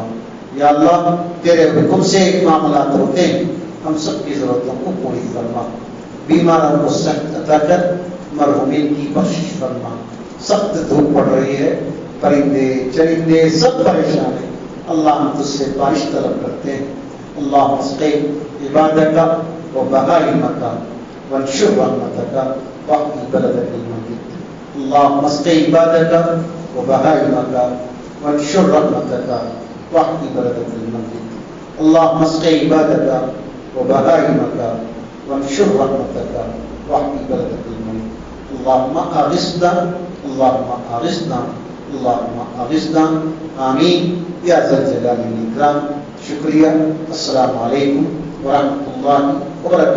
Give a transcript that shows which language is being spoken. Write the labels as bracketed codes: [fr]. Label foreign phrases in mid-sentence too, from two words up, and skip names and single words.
[ur] یا اللہ تیرے حکم سے معاملات ہوتے ہیں، ہم سب کی ضرورتوں کو پوری فرما. بیماروں کو صحت عطا کر، مرحومین کی بخشش فرما. سخت دھوپ پڑ رہی ہے، پرندے چرندے سب پریشان ہیں. اللہ ہم تجھ سے بارش طلب کرتے ہیں. [ar] اللہ اسقِ عبادک و بہائمک وانشر رحمتک واحمی بلدک المجید. اللہ اسقِ عبادک و بہائمک وانشر رحمتک واحمی بلدک المجید. اللہ اسقِ عبادک و بہائمک وانشر رحمتک واحمی بلدک المجید. اللہم اغثنا، اللہم اغثنا، اللہم اغثنا. آمین یا ذا الجلال والاکرام. [ur] شکریہ. [ar] السلام علیکم ورحمۃ اللہ وبرکاتہ.